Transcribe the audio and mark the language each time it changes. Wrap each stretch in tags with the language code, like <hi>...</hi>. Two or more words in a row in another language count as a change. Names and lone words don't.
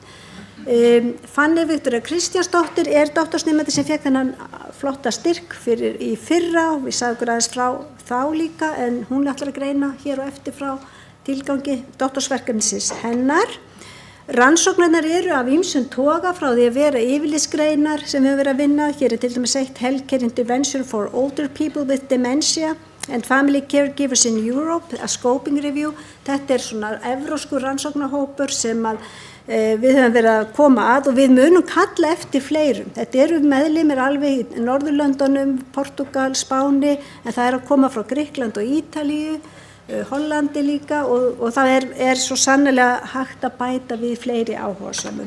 <is>Fanny Viktoría Kristjánsdóttir doktorsnemandi sem fékk þennan flotta styrk í fyrra og við sagðum okkur aðeins frá þá líka en hún ætlar að greina hér og eftir frá tilgangi doktorsverkefnisins hennar. Rannsóknirnar eru af ýmsum toga frá því að vera yfirlitsgreinar sem við höfum verið að vinna. Hér til dæmis eitt Healthcare Intervention for Older People with Dementia and Family Caregivers in Europe, a scoping review. Þetta svona evróskur rannsóknarhópur sem að við höfum verið að koma að og við munum kalla eftir fleirum. Þetta eru meðlimir alveg í Norðurlöndunum, Portugal, Spáni, en það að koma frá Grikkland og Ítalíu, Hollandi líka og það svo sannlega hægt að bæta við fleiri áhugasamum.</is>